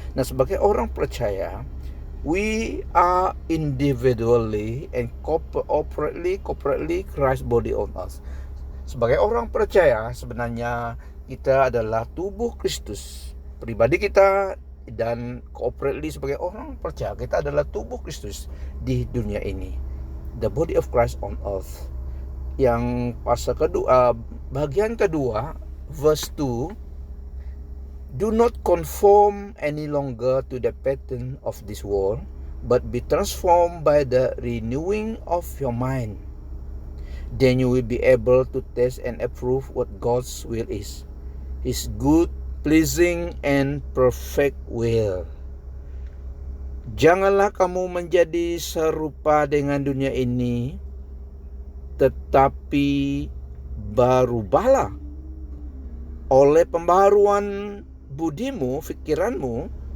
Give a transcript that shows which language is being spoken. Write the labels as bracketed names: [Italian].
[Indonesian] Nah, sebagai orang percaya, [English] we are individually and corporately Christ body on us. [Indonesian] Sebagai orang percaya, sebenarnya kita adalah tubuh Kristus. Pribadi kita dan corporately sebagai orang percaya, kita adalah tubuh Kristus di dunia ini. [English] The body of Christ on earth. [Indonesian] Yang pasal kedua, bagian kedua, [English] verse 2, do not conform any longer to the pattern of this world, but be transformed by the renewing of your mind. Then you will be able to test and approve what God's will is, His good, pleasing, and perfect will. [Indonesian] Janganlah kamu menjadi serupa dengan dunia ini, tetapi berubahlah oleh pembaharuan budimu, fikiranmu.